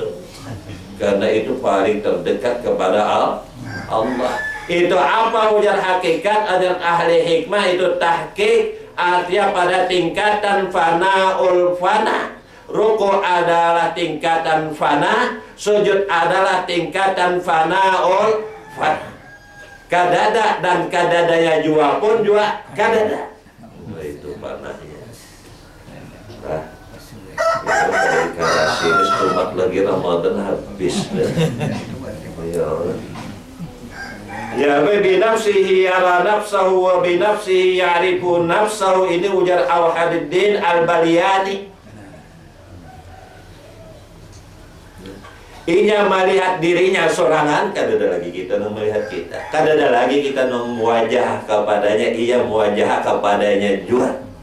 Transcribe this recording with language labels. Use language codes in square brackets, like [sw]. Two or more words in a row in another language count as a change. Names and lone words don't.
[bjn] Karena itu paling terdekat kepada Allah. Itu apa ujar hakikat? Ajar ahli hikmah itu tahqiq, artinya pada tingkatan [ar] فناء الفناء. [bjn] Ruku adalah tingkatan fana, sujud adalah tingkatan [ar] فناء الفناء. [bjn] Kadada dan kadadanya juga pun juga kadada. Nah, itu fananya. Nah, itu dari karasi ini setumat lagi Ramadan habis. [ar] يا الله. يا بنفسه يرى نفسه وبنفسه يعرف نفسه. [bjn] Ini ujar Al-Hadiddin Al-Baliyani. Inya melihat dirinya sorangan, kada ada lagi kita melihat kita. Kada ada lagi kita memuwajah kepadanya, ia muwajah kepadanya juga.